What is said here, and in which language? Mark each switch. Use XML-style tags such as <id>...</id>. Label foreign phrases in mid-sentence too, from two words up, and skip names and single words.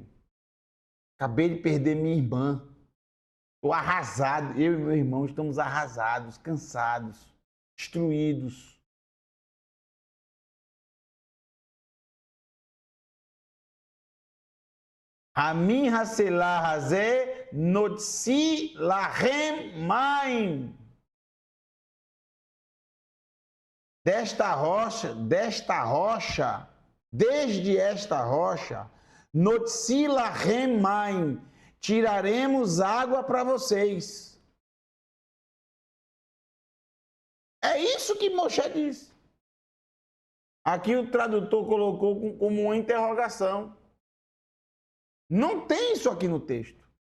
<pt>Acabei de perder minha irmã. Estou arrasado. Eu e meu irmão estamos arrasados, cansados, destruídos.</pt> <he>המן הסלע הזה נוציא להם מים.</he> <pt>Desde esta rocha,</pt> <he>נוציא להם מים,</he> <pt>tiraremos água para vocês. É isso que Moshe disse. Aqui o tradutor colocou como uma interrogação. Não tem isso aqui no texto.</pt>